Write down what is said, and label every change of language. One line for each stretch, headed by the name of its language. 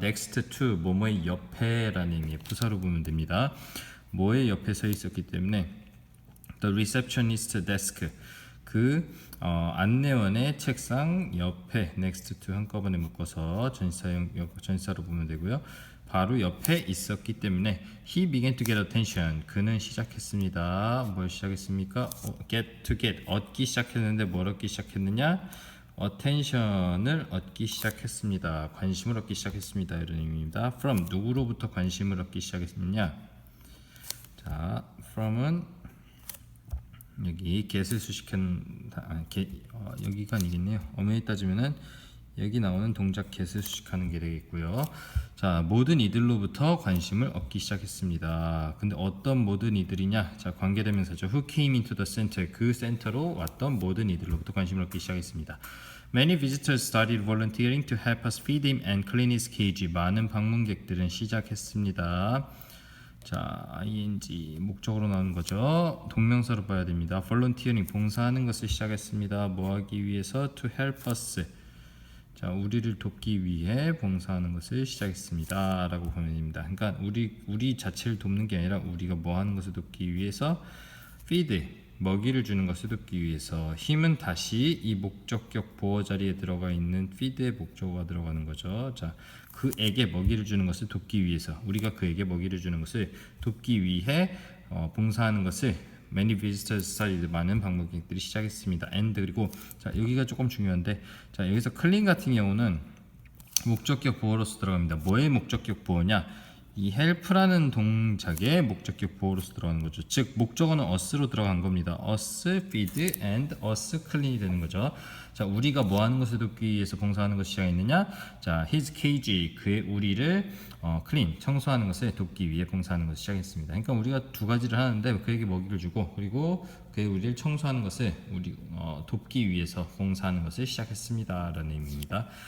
Korean: next to 뭐뭐의 옆에 라는 의미의 부사로 보면 됩니다. 뭐의 옆에 서 있었기 때문에
English: the receptionist desk
Korean: 그 안내원의 책상 옆에 next to 한꺼번에 묶어서 전치사로 보면 되고요. 바로 옆에 있었기 때문에
English: he began to get attention.
Korean: 그는 시작했습니다. 뭘 시작했습니까? get 얻기 시작했는데 뭘 얻기 시작했느냐? attention을 얻기 시작했습니다. 관심을 얻기 시작했습니다. 이런 의미입니다. from 누구로부터 관심을 얻기 시작했느냐? 자, from은 여기 get을 수식한 여기가 아니겠네요. 엄연히 따지면은 여기 나오는 동작 get을 수식하는 게 되겠고요. 자, 모든 이들로부터 관심을 얻기 시작했습니다. 근데 어떤 모든 이들이냐? 자, 관계대명사죠.
English: Who came into the center?
Korean: 그 센터로 왔던 모든 이들로부터 관심을 얻기 시작했습니다.
English: Many visitors started volunteering to help us feed him and clean his cage.
Korean: 많은 방문객들은 시작했습니다. 자, ing 목적으로 나오는 거죠. 동명사로 봐야 됩니다. volunteering 봉사하는 것을 시작했습니다. 뭐 하기 위해서?
English: to help us.
Korean: 자, 우리를 돕기 위해 봉사하는 것을 시작했습니다. 라고 보면 됩니다. 그러니까 우리 자체를 돕는 게 아니라 우리가 뭐 하는 것을 돕기 위해서 feed 먹이를 주는 것을 돕기 위해서. 힘은 다시 이 목적격 보어 자리에 들어가 있는 feed의 목적어가 들어가는 거죠. 자, 그에게 먹이를 주는 것을 돕기 위해서 우리가 그에게 먹이를 주는 것을 돕기 위해 봉사하는 것을
English: many visitors started
Korean: 많은 방문객들이 시작했습니다. and 그리고 자 여기가 조금 중요한데 자 여기서 clean 같은 경우는 목적격 보어로서 들어갑니다. 뭐의 목적격 보어냐? 이 help라는 동작의 목적격 보어로서 들어가는 거죠. 즉 목적어는 us로 들어간 겁니다.
English: us feed and us clean이
Korean: 되는 거죠. 자, 우리가 뭐 하는 것을 돕기 위해서 봉사하는 것이 시작했느냐? 자,
English: his cage
Korean: 그의 우리를 clean 청소하는 것을 돕기 위해 봉사하는 것을 시작했습니다. 그러니까 우리가 두 가지를 하는데 그에게 먹이를 주고 그리고 그의 우리를 청소하는 것을 돕기 위해서 봉사하는 것을 시작했습니다라는 의미입니다.